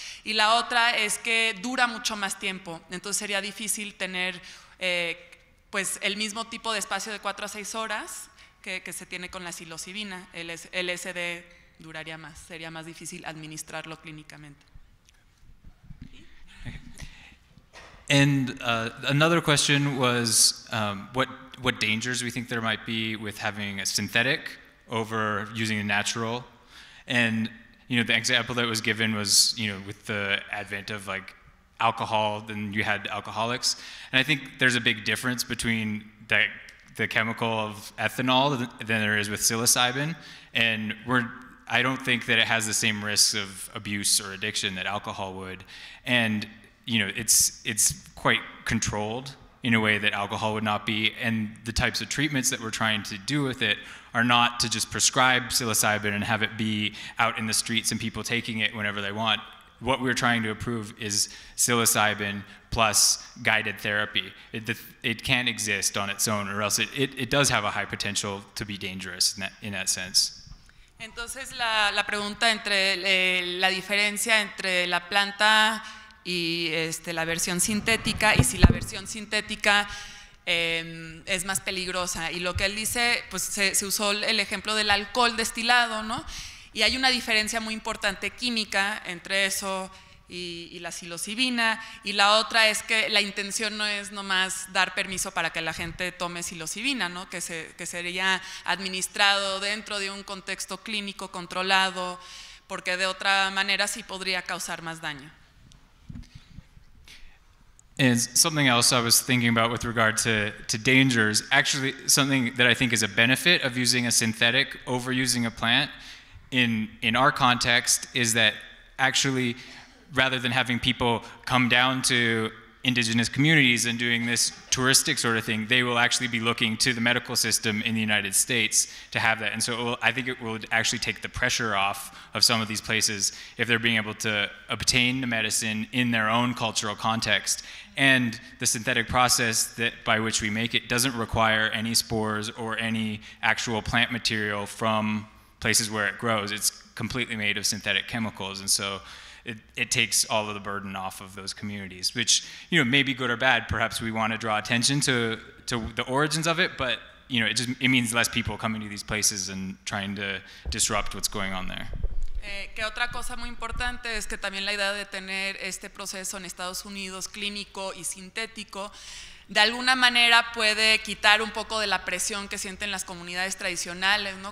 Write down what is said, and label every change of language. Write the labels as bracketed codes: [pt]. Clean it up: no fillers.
[es] Y la otra es que dura mucho más tiempo, entonces sería difícil tener pues el mismo tipo de espacio de 4 a 6 horas que se tiene con la psilocibina. El LSD duraría más, sería más difícil administrarlo clínicamente. [en] And another question was what dangers we think there might be with having a synthetic over using a natural. And the example that was given was with the advent of like alcohol, then you had alcoholics. And I think there's a big difference between the chemical of ethanol than there is with psilocybin. And I don't think that it has the same risks of abuse or addiction that alcohol would. And it's quite controlled in a way that alcohol would not be, and the types of treatments that we're trying to do with it are not to just prescribe psilocybin and have it be out in the streets and people taking it whenever they want. What we're trying to approve is psilocybin plus guided therapy. It can't exist on its own, or else it does have a high potential to be dangerous in that sense. [es] Entonces la pregunta entre la diferencia entre la planta y la versión sintética, y si la versión sintética es más peligrosa. Y lo que él dice, pues se usó el ejemplo del alcohol destilado, ¿no? Y hay una diferencia muy importante química entre eso y la psilocibina, y la otra es que la intención no es nomás dar permiso para que la gente tome psilocibina, ¿no? que sería administrado dentro de un contexto clínico controlado, porque de otra manera sí podría causar más daño. [en] And something else I was thinking about with regard to dangers, actually something that I think is a benefit of using a synthetic over using a plant in our context is that actually, rather than having people come down to indigenous communities and doing this touristic sort of thing, they will actually be looking to the medical system in the United States to have that. And so I think it will actually take the pressure off of some of these places if they're being able to obtain the medicine in their own cultural context. And the synthetic process by which we make it doesn't require any spores or any actual plant material from places where it grows. It's completely made of synthetic chemicals, and so it takes all of the burden off of those communities, which may be good or bad. Perhaps we want to draw attention to the origins of it, but it means less people coming to these places and trying to disrupt what's going on there. [es] Que otra cosa muy importante es que también la idea de tener este proceso en Estados Unidos clínico y sintético de alguna manera puede quitar un poco de la presión que sienten las comunidades tradicionales, ¿no?